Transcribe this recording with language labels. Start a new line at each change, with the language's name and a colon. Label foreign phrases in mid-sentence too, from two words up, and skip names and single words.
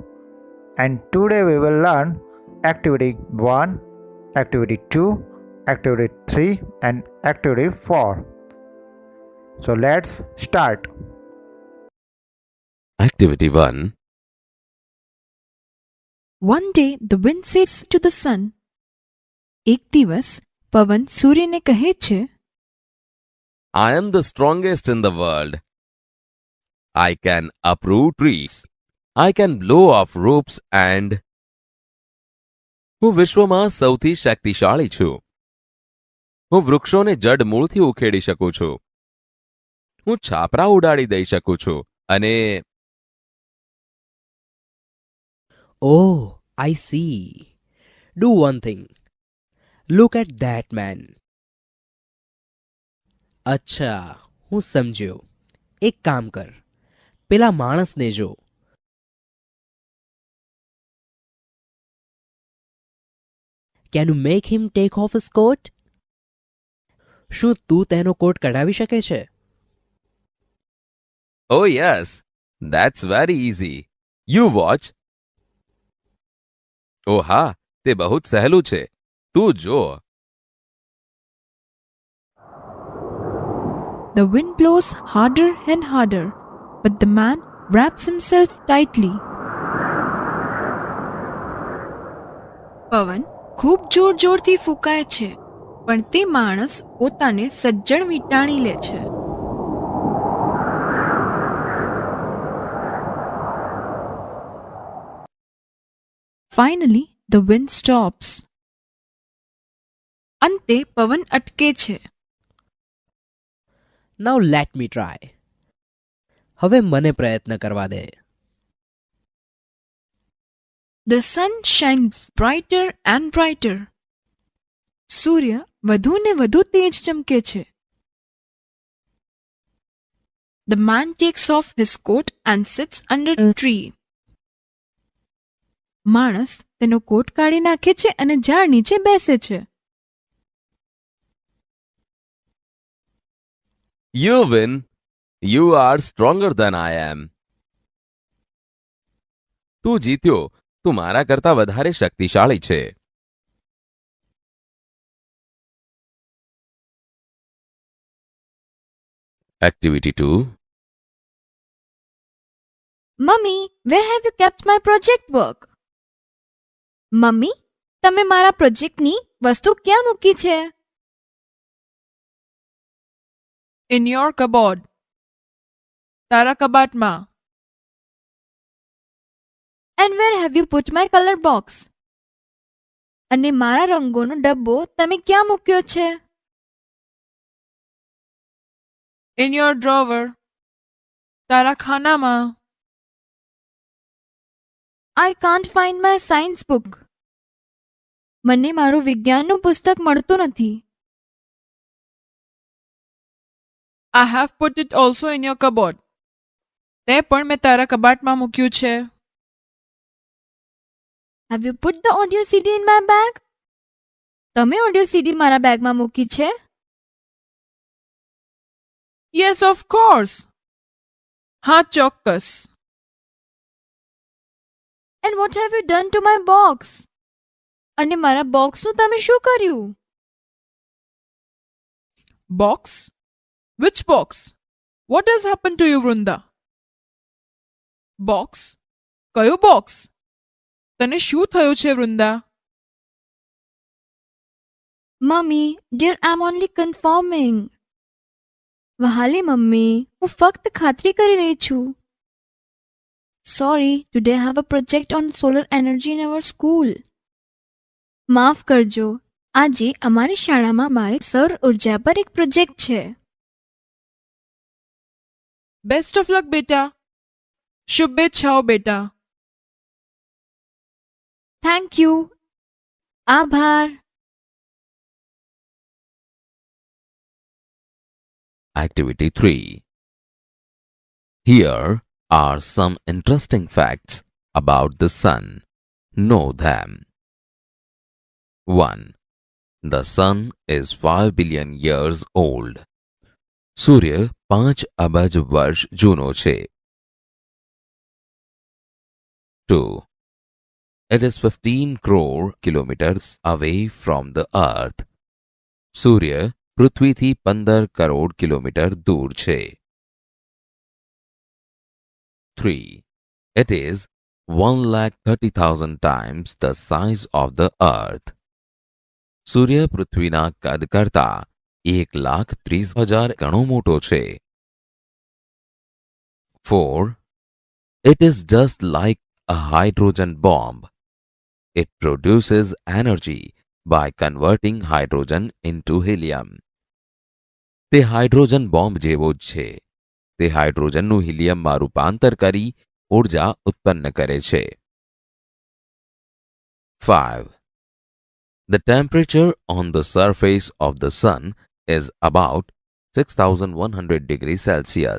English: And today we will learn Activity 1, Activity 2, Activity 3, and Activity 4. So let's start. Activity 1. One day the wind says to the sun.
Gujarati: એક દિવસ પવન સૂર્યને કહે છે,
English: I am the strongest in the world. I can uproot trees. I can blow off roofs and
Gujarati: હું વિશ્વમાં સૌથી શક્તિશાળી છું. હું વૃક્ષોને જડમૂળથી ઉખેડી શકું છું. હું છાપરા ઉડાડી દઈ શકું છું અને
English: Oh, I see. Do one thing. Look at that man.
Gujarati: અચ્છા, હું સમજ્યો. એક કામ કર. પેલા માણસને જો.
English: Can you make him take off his coat?
Gujarati: શું તું તેનો કોટ કઢાવી શકે છે?
English: oh yes, that's very easy. You watch.
Gujarati: oh હા, તે બહુ જ સહેલું છે. તું જો.
English: The wind blows harder and harder, but the man wraps himself tightly.
Gujarati: પવન ખૂબ જોર જોરથી ફૂંકાય છે, પણ તે માણસ પોતાને સજ્જડ વીંટાળી લે છે.
English: Finally, the wind stops.
Gujarati: અંતે પવન અટકે છે.
English: Now let me try.
Gujarati: હવે મને પ્રયત્ન કરવા દે.
English: The sun shines brighter and brighter.
Gujarati: સૂર્ય વધુ ને વધુ તેજ ચમકે છે.
English: The man takes off his coat and sits under the tree.
Gujarati: માણસ તેનો કોટ કાઢી નાખે છે અને ઝાડ નીચે બેસે છે.
English: You win. You are stronger than I am.
Gujarati: તું જીત્યો. તું મારા કરતા વધારે શક્તિશાળી છે.
English: Activity 2.
Gujarati: મમ્મી,
English: where have you kept my project work?
Gujarati: મમ્મી, તમે મારા પ્રોજેક્ટની વસ્તુ ક્યાં મૂકી છે?
English: In your cupboard.
Gujarati: તારા કબાટમાં.
English: And where have you put my color box?
Gujarati: અને મારા રંગોનો ડબ્બો તમે ક્યાં મૂક્યો છે?
English: In your drawer.
Gujarati: તારા ખાનામાં.
English: I can't find my science book.
Gujarati: મને મારું વિજ્ઞાનનું પુસ્તક મળતું નથી.
English: I have put it also in your cupboard.
Gujarati: તે પણ મેં તારા કબાટમાં મૂક્યું છે.
English: Have you put the audio CD in my bag?
Gujarati: તમે ઓડિયો CD મારા બેગમાં મૂકી છે?
English: Yes, of course.
Gujarati: હા, ચોક્કસ.
English: And what have you done to my box?
Gujarati: અને મારા બોક્સનું તમે શું કર્યું?
English: Box? Which box? What has happened to you, Vrunda? Box?
Gujarati: કયું બોક્સ? તને શું થયું છે, વૃંદા? મમ્મી,
English: dear, I'm only confirming.
Gujarati: વહાલી મમ્મી, હું ફક્ત ખાતરી કરી રહી છું.
English: Sorry, today I have a project on solar energy in our school.
Gujarati: માફ કરજો, આજે અમારી શાળામાં મારે સૌર ઉર્જા પર એક પ્રોજેક્ટ છે.
English: best of luck બેટા.
Gujarati: શુભેચ્છાઓ બેટા.
English: thank you. આભાર. Activity 3. Here are some interesting facts about the sun. Know them. 1. The sun is 5 billion years old.
Gujarati: સૂર્ય 5 અબજ વર્ષ જૂનો છે.
English: 2. It is 15 crore kilometers away from the earth.
Gujarati: સૂર્ય પૃથ્વીથી 15 કરોડ કિલોમીટર દૂર છે.
English: 3. It is 1,30,000 times the size of the earth.
Gujarati: સૂર્ય પૃથ્વીના કદ કરતા 1,30,000 ગણો મોટો છે.
English: 4. It is just like a hydrogen bomb. It produces energy by converting hydrogen into helium.
Gujarati: તે હાઇડ્રોજન બોમ્બ જેવો જ છે. તે હાઇડ્રોજનનું હિલિયમમાં રૂપાંતર કરી ઊર્જા ઉત્પન્ન કરે છે.
English: 5. The temperature on the surface of the sun is about 6,100 degrees Celsius.